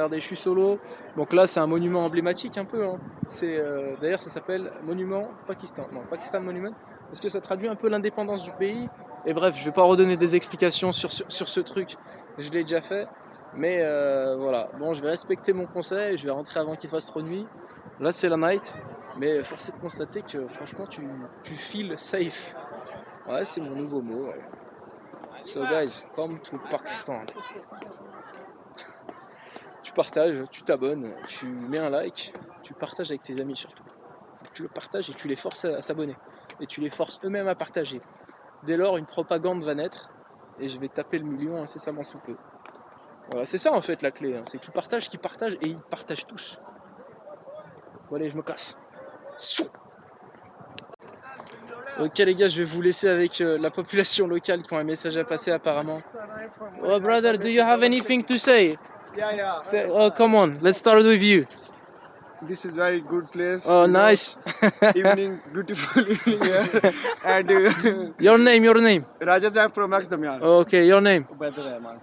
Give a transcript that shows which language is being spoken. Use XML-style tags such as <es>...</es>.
<fr>Regardez, je suis solo, donc là c'est un monument emblématique un peu, hein. D'ailleurs ça s'appelle Monument Pakistan, non Pakistan Monument, parce que ça traduit un peu l'indépendance du pays, et bref, je vais pas redonner des explications sur ce truc, je l'ai déjà fait, mais voilà, bon je vais respecter mon conseil, je vais rentrer avant qu'il fasse trop nuit, là c'est la night, mais force est de constater que franchement tu</fr> <en>feels safe,</en> <fr>ouais c'est mon nouveau mot, ouais.</fr> <en>So guys, come to Pakistan.</en> <fr>Tu partages, tu t'abonnes, tu mets un like, tu partages avec tes amis surtout. Tu le partages et tu les forces à s'abonner. Et tu les forces eux-mêmes à partager. Dès lors, une propagande va naître et je vais taper le million incessamment sous peu. Voilà, c'est ça en fait la clé, hein. C'est que tu partages, qu'ils partagent et ils partagent tous. Bon allez, je me casse. Sou. Ok les gars, je vais vous laisser avec la population locale qui ont un message à passer apparemment.</fr> <en>Oh brother, do you have anything to say? Yeah. Oh come on, let's start with you. This is very good place. Oh you know, nice. Evening, beautiful evening here. And Your name. Raja Sahib from Max Damian. Okay, your name. Ubaid Rahman.</en>